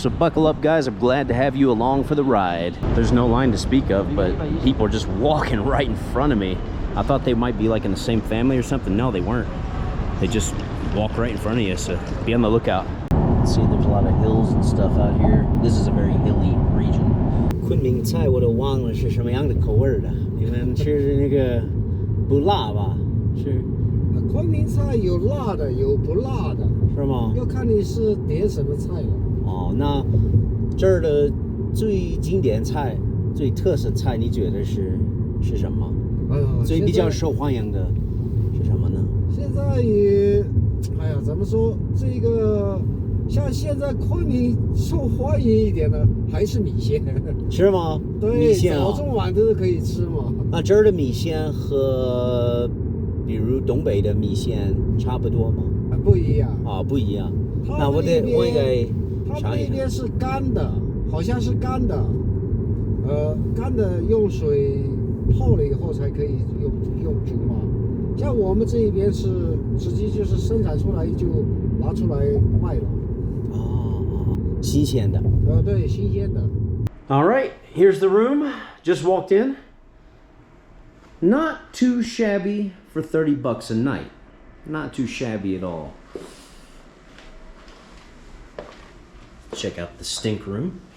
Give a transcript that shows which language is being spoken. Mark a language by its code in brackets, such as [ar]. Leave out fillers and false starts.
[en] So buckle up guys, I'm glad to have you along for the ride. There's no line to speak of, but people are just walking right in front of me. I thought they might be like in the same family or something. No, they weren't. They just walk right in front of you, so be on the lookout. See, there's a lot of hills and stuff out here. This is a very hilly region. [zh] 昆明菜我都忘了是什么样的口味的，你们吃那个不辣吧？是。昆明菜有辣的，有不辣的，是吗？要看你是点什么菜了。哦，那这儿的最经典菜、最特色菜，你觉得是什么？最比较受欢迎的是什么呢？现在也，哎呀，怎么说这个？像现在昆明受欢迎一点的还是米线，是吗？对，米线早中晚都是可以吃嘛。那这儿的米线和比如东北的米线差不多吗？不一样啊，不一样。那我应该尝一尝。那边是干的，好像是干的，干的用水泡了以后才可以用煮嘛。像我们这一边是直接就是生产出来就拿出来卖了。哦，新鲜的。对，新鲜的。 [en] All right, here's the room. Just walked in. Not too shabby for 30 bucks a night. Not too shabby at all. Check out the stink room.